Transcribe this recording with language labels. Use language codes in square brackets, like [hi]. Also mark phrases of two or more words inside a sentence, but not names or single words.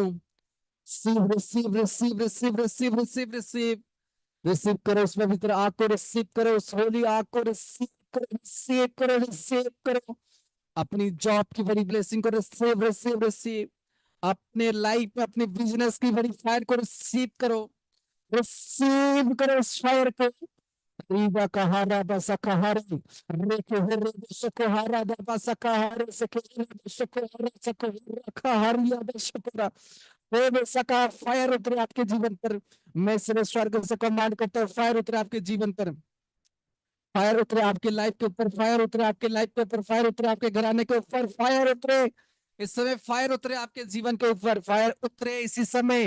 [en] receive receive receive receive receive receive receive receive [hi] रिसीव रिसीव रिसीव रिसीव करो, उस पवित्र आग को रिसीव करो, उस होली आग को रिसीव करो, रिसीव करो, रिसीव करो। अपनी जॉब की बड़ी ब्लेसिंग को [en] receive receive receive, [hi] अपने लाइफ में अपने बिजनेस की बड़ी फायर को रिसीव करो, रिसीव करो उस फायर को। Riba kahara basa kahari, reke hore sokohara da basa kahare sekohara sokohara sokohara kahari basa हे वैसा का फायर उतरे आपके जीवन पर। मैं सिर्फ स्वर्ग से कमांड करता हूँ, फायर उतरे आपके जीवन पर, फायर उतरे आपके लाइफ के ऊपर, फायर उतरे आपके लाइफ के ऊपर, फायर उतरे आपके घराने के ऊपर, फायर उतरे इस समय, फायर उतरे आपके जीवन के ऊपर, फायर उतरे इसी समय।